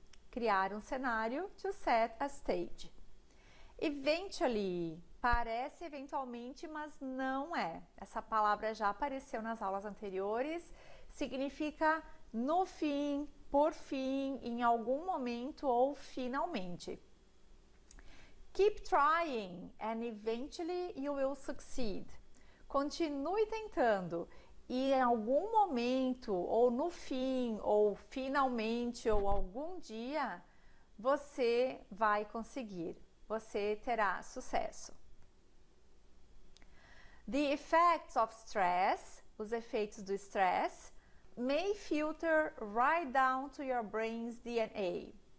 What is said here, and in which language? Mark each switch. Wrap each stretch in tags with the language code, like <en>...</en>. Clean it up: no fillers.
<pt>Criar um cenário,</pt> <en>to set a stage.</en> <pt>Eventually, parece eventualmente, mas não é. Essa palavra já apareceu nas aulas anteriores, significa no fim, por fim, em algum momento ou finalmente.</pt> <en>Keep trying and eventually you will succeed.</en> <pt>Continue tentando e em algum momento, ou no fim, ou finalmente, ou algum dia, você vai conseguir. Você terá sucesso.</pt> <en>The effects of stress,</en> <pt>os efeitos do estresse,</pt> <en>may filter right down to your brain's DNA.</en>